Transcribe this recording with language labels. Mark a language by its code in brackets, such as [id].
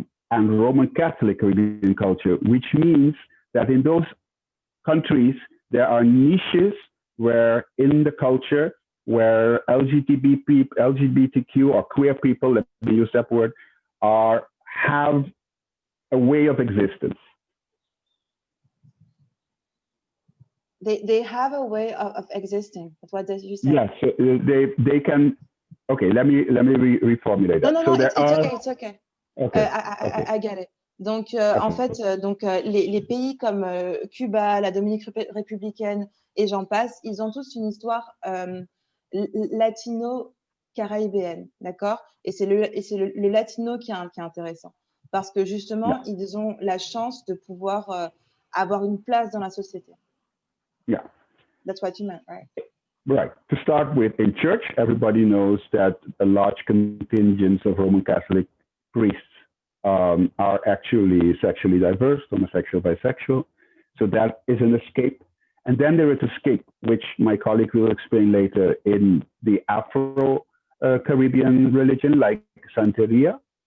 [en] and Roman Catholic Caribbean culture, which means that in those countries, there are niches where in the culture where LGBTQ or queer people, let me use that word, have a way of existence. They have a way of existing. That's what you said. Yes, so they can. Okay, let me reformulate that. [fr] Non, [en] so it's okay, it's okay. Okay. I get it. [fr] Donc, en fait, les pays comme Cuba, la Dominique républicaine et j'en passe, ils ont tous une histoire latino-caribéenne, d'accord? Et c'est le latino qui est intéressant. Parce que justement, ils ont la chance de pouvoir avoir une place dans la société. [en] Yeah. That's what you meant, right? Right. To start with, in church, everybody knows that a large contingent of Roman Catholic priests are actually sexually diverse, homosexual, bisexual. So that is an escape. And then there is escape, which my colleague will explain later in the Afro-Caribbean religion, like Santeria.